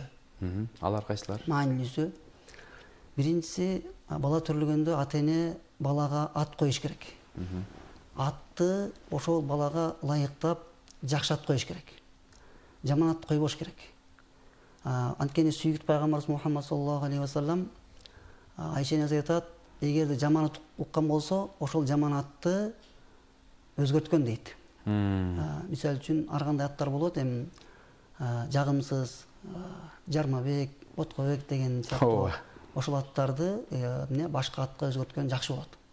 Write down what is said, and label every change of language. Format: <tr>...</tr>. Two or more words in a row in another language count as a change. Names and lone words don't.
<ky>Алар кайсылар? Маанилүүсү. Биринчиси, бала төрөлгөндө ата-эне балага ат коюш керек. Атты ошол балага ылайыктап жакшы ат коюш керек. Жаман ат койбош керек. Анткени сүйүктүү пайгамбарыбыз Мухаммад</ky> <ar>صلى الله عليه وسلم</ar> <ky>Айша энебиз айтат, эгерде жаман ат уккан болсо, ошол жаман атты өзгөрткөн дейт. Мисалы үчүн ар кандай аттар болот, эми жагымсыз, жармабек, боткобек деген сыяктуу ошол аттарды башка атка өзгөрткөн жакшы болот.</ky>